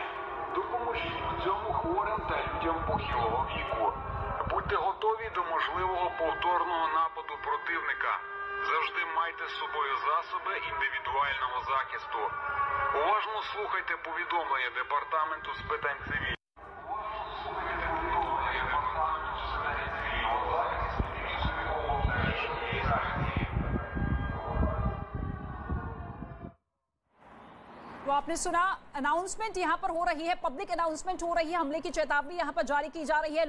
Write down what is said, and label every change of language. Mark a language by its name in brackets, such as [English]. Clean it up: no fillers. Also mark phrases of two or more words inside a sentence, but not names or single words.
[Ukrainian] Допоможіть в цьому хворим та людям похилого віку. Будьте готові до можливого повторного нападу противника. Завжди майте з собою засоби індивідуального захисту. Уважно слухайте повідомлення Департаменту з питань цивільного. [Hindi] तो आपने सुना, अनाउंसमेंट यहां पर हो रही है, [English] public announcement [Hindi] हो रही है, हमले की चेतावनी यहां पर जारी की जा रही है।